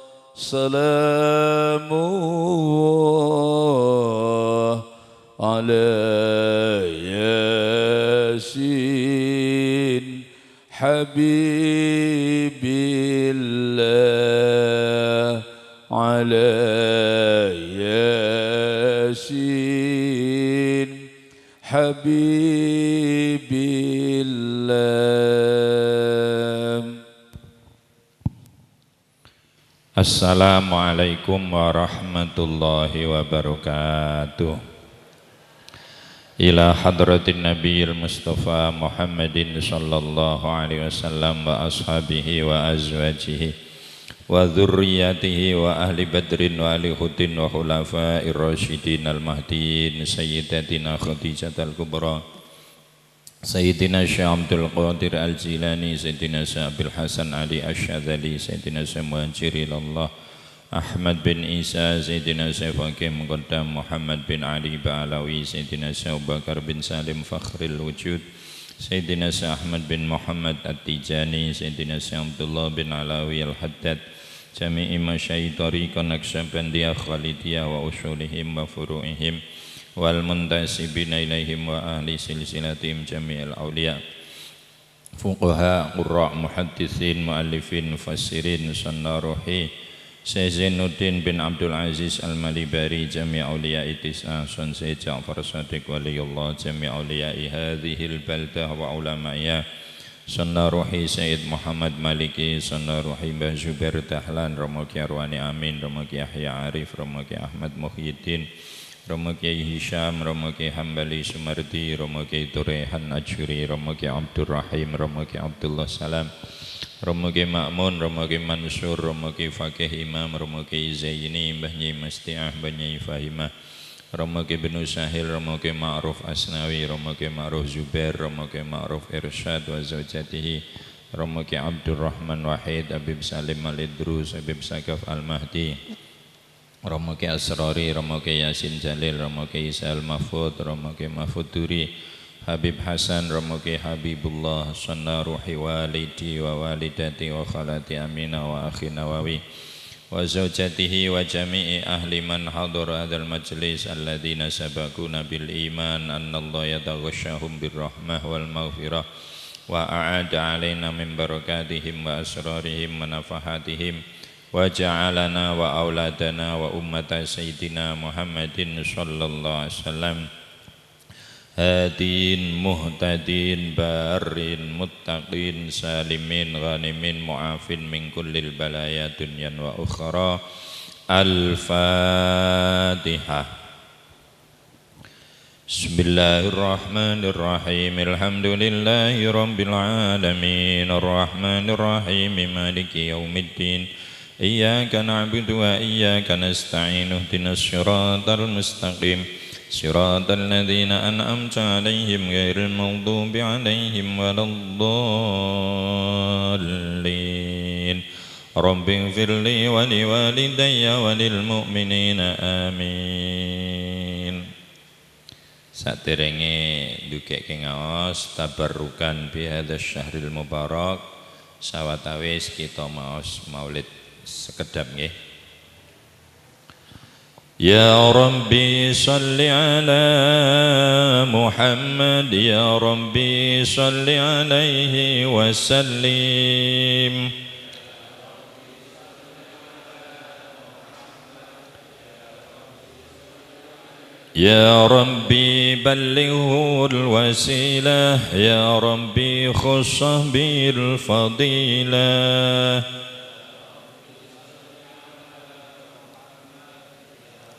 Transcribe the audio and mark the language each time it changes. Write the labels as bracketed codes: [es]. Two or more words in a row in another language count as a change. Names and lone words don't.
[ar] سلام الله على ياسين حبيب الله على ياسين حبيب الله. السلام عليكم ورحمة الله وبركاته. إلى حضرة النبي المصطفى محمد صلى الله عليه وسلم وأصحابه وأزواجه وذرياته وأهل بدر وأهل أحد وخلفاء الراشدين المهديين سيدتنا خديجة الكبرى سيدنا الشيخ عبد القادر الجيلاني سيدنا الشيخ أبي الحسن علي الشاذلي سيدنا الشيخ مهاجر الله أحمد بن عيسى سيدنا الشيخ الفقيه المقدم محمد بن علي باعلوي سيدنا الشيخ أبو بكر بن سالم فخر الوجود سيدنا الشيخ أحمد بن محمد التجاني سيدنا الشيخ عبد الله بن علوي الحداد جميع مشايخ الطريقة النقشبندية الخالدية وأصولهم وفروعهم والمنتسبين إليهم وأهل سلسلتهم جميع الأولياء الفقهاء القراء المحدثين المؤلفين المفسرين سنا روحه زين الدين بن عبد العزيز المليباري جميع أولياء التسعة سن سيد جعفر صادق ولي الله جميع أولياء هذه البلدة وعلمائها سنا روحه سيد محمد مالكي سنا روحه Mbah Zubair Dahlan Romo Kiai Arwani Amin Romo Kiai Yahya Arif Romo Kiai Ahmad Muhyiddin Romo Kiai Hisham, Romo Kiai Hambali Sumardi, Romo Kiai Turehan Ajuri, Romo Kiai Abdur Rahim, Romo Kiai Abdullah Salam, Romo Kiai Ma'mun, Romo Kiai Mansur, Romo Kiai Fakih Imam, Romo Kiai Zaini, Mbah Nyai Masti'ah, Mbah Nyai Fahimah, Romo Kiai Benu Sahil, Romo Kiai Ma'ruf Asnawi, Romo Kiai Ma'ruf Zubair, Romo Kiai Ma'ruf Irsyad wa Zawjatihi, Romo Kiai Abdur Rahman Wahid, Habib Salim Al-Idrus, Habib Sakaf Al-Mahdi, Romo Kiai Asrari, Romo Kiai Yasin Jalil, Romo Kiai Isa'al Mahfud, Romo Kiai Mahfud Duri, Habib Hasan, Romo Kiai Habibullah, سنا روحي والدي ووالدتي وخالتي أمينة وأخي نواوي وزوجته وجميع أهل من حضر هذا المجلس الذين سبقونا بالإيمان أن الله يتغشاهم بالرحمة والمغفرة وأعاد علينا من بركاتهم وأسرارهم ونفحاتهم وجعلنا وأولادنا وأمة سيدنا محمد صلى الله عليه وسلم هادين مهتدين بارين متقين سالمين غانمين معافين من كل البلايا دنيا وأخرى. الفاتحة. بسم الله الرحمن الرحيم. الحمد لله رب العالمين الرحمن الرحيم مالك يوم الدين إياك نعبد وإياك نستعين اهدنا الصراط المستقيم صراط الذين أنعمت عليهم غير المغضوب عليهم ولا الضالين رب اغفر لي ولوالدي وللمؤمنين آمين. [jv] Saderenge ndukeke ngaos [ar] تبركا بهذا الشهر المبارك [jv] sawatawis kita maos maulid sekedap nggih. [ar] يا رب صل على محمد يا رب صل عليه وسلم يا رب بلغه الوسيلة يا رب خصه بالفضيلة